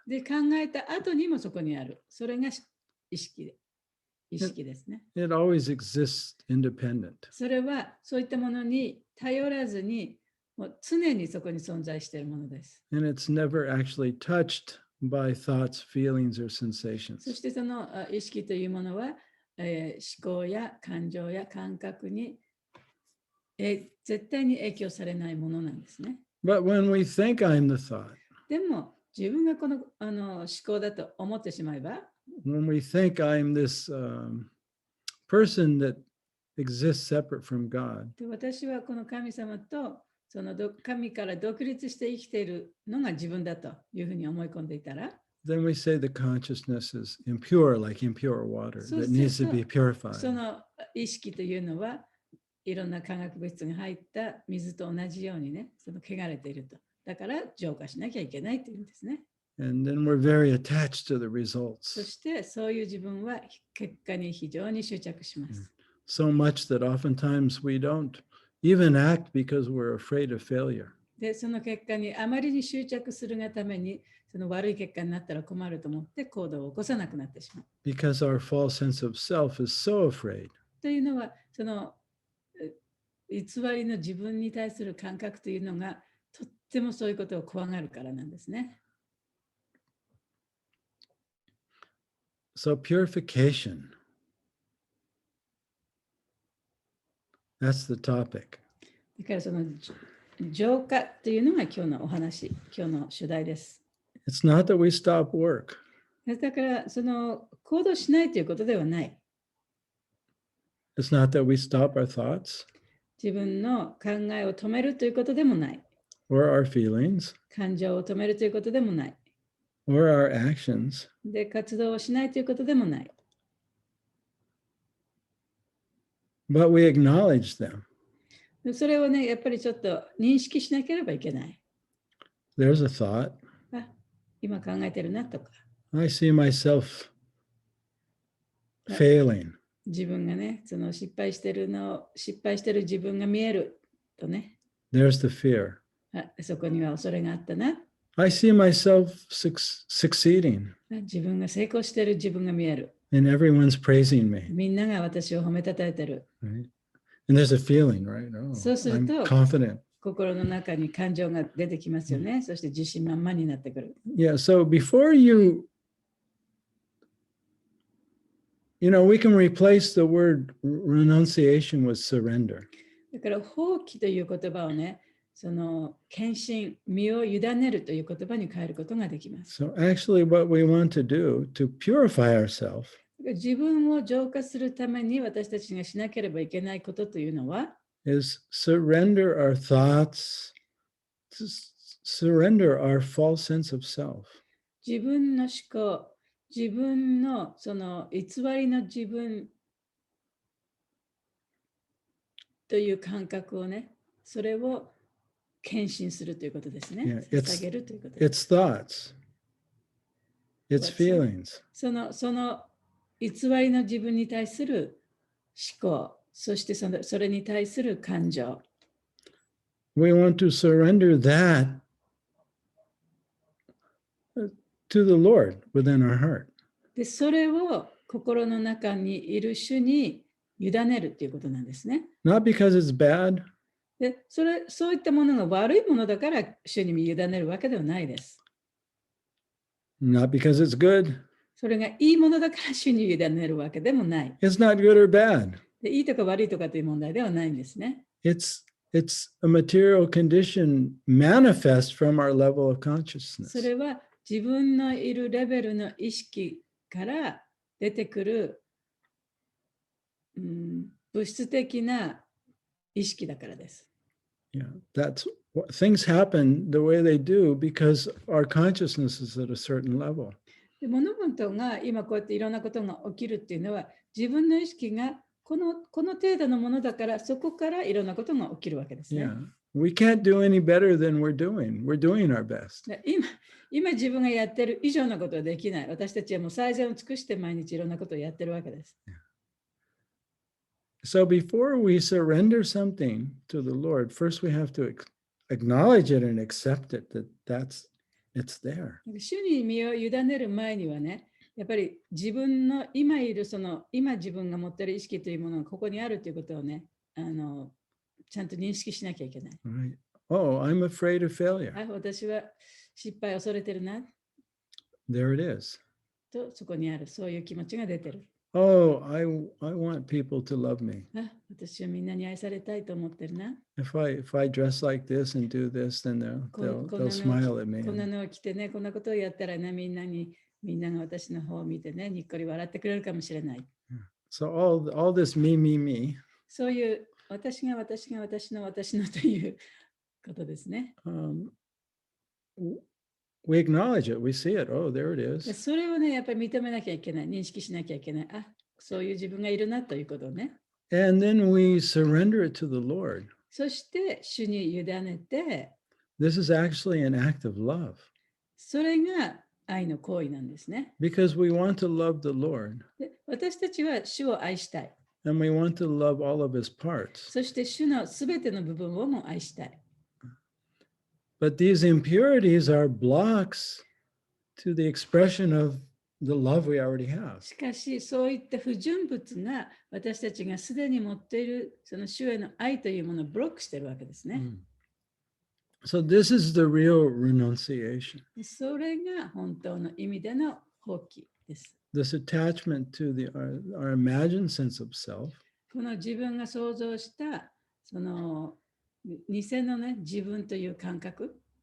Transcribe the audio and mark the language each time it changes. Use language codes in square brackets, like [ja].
[ja] で、考えた後にもそこにある。それが意識ですね。 [en] It always exists independent. [ja] それはそういったものに頼らずに、もう常にそこに存在しているものです。 [en] And it's never actually touched by thoughts, feelings, or sensations. [ja] そしてその意識というものは、思考や感情や感覚に絶対に影響されないものなんですね。 [en] But when we think I'm the thought, [ja] でも自分がこの思考だと思ってしまえば、 [en] when we think I'm this person that exists separate from God, [ja] で私はこの神様とその神から独立して生きているのが自分だというふうに思い込んでいたら、 [en] then we say the consciousness is impure, like impure water that needs to be purified. [ja] その意識というのはいろんな化学物質が入った水と同じようにね、その汚れていると。だから浄化しなきゃいけないというんですね。 [en] And then we're very attached to the results. [ja] そしてそういう自分は結果に非常に執着します。 [en] So much that oftentimes we don't even act because we're afraid of failure. [ja] で、その結果にあまりに執着するがために、その悪い結果になったら困ると思って行動を起こさなくなってしまう。 [en] Because our false sense of self is so afraid. [ja] というのは、その偽りの自分に対する感覚というのがとってもそういうことを怖がるからなんですね。 [en] So purification. That's the topic. [ja] だからその浄化というのが今日のお話、今日の主題です。 [en] It's not that we stop work. [ja] だからその行動しないということではない。 [en] It's not that we stop our thoughts [ja] 自分の考えを止めるということでもない。 [en] or our feelings [ja] 感情を止めるということでもない。 [en] or our actions. [ja] で、活動をしないということでもない。 [en] But we acknowledge them. [ja] それをね、やっぱりちょっと認識しなければいけない。 [en] There's a thought. [ja] あ、今考えてるなとか。 [en] I see myself failing. [ja] 自分がね、その失敗してる自分が見えるとね。 [en] There's the fear. [ja] あ、そこには恐れがあったな。 [en] I see myself succeeding. [ja] 自分が成功してる自分が見える。 [en] And everyone's praising me. [ja] みんなが私を褒めたたえてる。 [en] Right? And there's a feeling, right? Oh, [ja] そうすると [en] I'm confident. [ja] 心の中に感情が出てきますよね。そして自信満々になってくる。 [en] Yeah, so before we can replace the word renunciation with surrender. [ja] だから放棄という言葉をね、その献身、身を委ねるという言葉に変えることができます。 [en] So actually what we want to do to purify ourselves [ja] 自分を浄化するために私たちがしなければいけないことというのは、 [en] is surrender our thoughts, to surrender our false sense of self. [ja] 自分の思考、自分のその偽りの自分という感覚をね、それを献身するということですね。 [en] Yeah, [ja] 捧げるということです。 [en] It's thoughts, it's feelings. [ja] その偽りの自分に対する思考、そしてそれに対する感情。 [en] We want to surrender that to the Lord within our heart. [ja] で、それを心の中にいる主に委ねるということなんですね。 [en] Not because it's bad, [ja] で、そういったものが悪いものだから主に委ねるわけではないです。 [en] not because it's good. [ja] それがいいものだから主に委ねるわけでもない。 [en] It's not good or bad. [ja] で、いいとか悪いとかという問題ではないんですね。 [en] It's a material condition manifest from our level of consciousness. [ja] それは自分のいるレベルの意識から出てくる、物質的な意識だからです。 [en] Yeah, that's what things happen the way they do because our consciousness is at a certain level. [ja] で、物事が今こうやっていろんなことが起きるっていうのは自分の意識がこの程度のものだからそこからいろんなことが起きるわけですね。 [en] Yeah, we can't do any better than we're doing. We're doing our best. [ja] で、今自分がやってる以上のことはできない。私たちはもう最善を尽くして毎日いろんなことをやってるわけです。 [en] So before we surrender something to the Lord, first we have to acknowledge it and accept it, it's there. [ja] 主に身を委ねる前にはね、やっぱり自分の今いる今自分が持っている意識というものがここにあるということをね、ちゃんと認識しなきゃいけない。 [en] Right. Oh, I'm afraid of failure. [ja] あ、私は失敗を恐れてるな。 [en] There it is. [ja] とそこにある、そういう気持ちが出てる。 [en] Oh, I want people to love me. [ja] あ、私はみんなに愛されたいと思ってるな。 [en] If I dress like this and do this, then they'll smile at me. [ja] こんなのを着てね、こんなことをやったらね、みんなが私の方を見てね、にっこり笑ってくれるかもしれない。 [en] So all this me. [ja] そういう私のということですね。 [en] We acknowledge it, we see it. Oh, there it is. [ja] それをね、やっぱり認めなきゃいけない、認識しなきゃいけない。あ、そういう自分がいるなということをね。 [en] And then we surrender it to the Lord. [ja] そして主に委ねて、 [en] This is actually an act of love. [ja] それが愛の行為なんですね。 [en] Because we want to love the Lord. [ja] で、私たちは主を愛したい。 [en] And we want to love all of his parts. [ja] そして主のすべての部分をも愛したい。 [en] But these impurities are blocks to the expression of the love we already have. [ja] しかし、そういった不純物が私たちがすでに持っているその主への愛というものをブロックしているわけですね。 [en] So this is the real renunciation. [ja] それが本当の意味での放棄です。 [en] This attachment to our imagined sense of self. [ja] この自分が想像したその偽のね、自分という感覚。